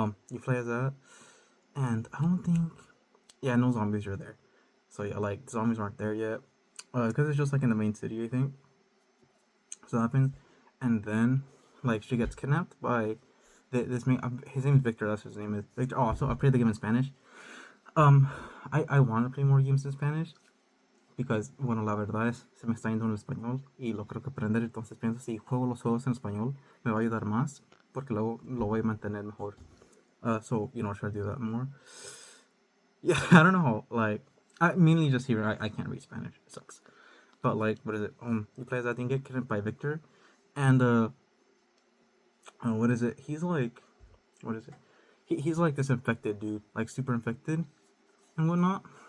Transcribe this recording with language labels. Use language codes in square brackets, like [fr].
[en] You play as that, and I don't think, yeah, no zombies are there. So yeah, like zombies aren't there yet, because it's just like in the main city, I think. So that happens, and then like she gets kidnapped by this main. His name is Victor. That's his name is Victor. Oh, so I played the game in Spanish. Um, I want to play more games in Spanish because, [es] bueno, la verdad es, se me está yendo en español y lo creo que aprender, entonces pienso si juego los juegos en español me va a ayudar más porque luego lo voy a mantener mejor. [en] So, try to do that more. Yeah, I don't know how, like, I mainly just here, I can't read Spanish, it sucks. But, like, what is it? You play as that thing, get kidnapped by Victor, and, what is it? He's like, what is it? He's like this infected dude, like super infected and whatnot.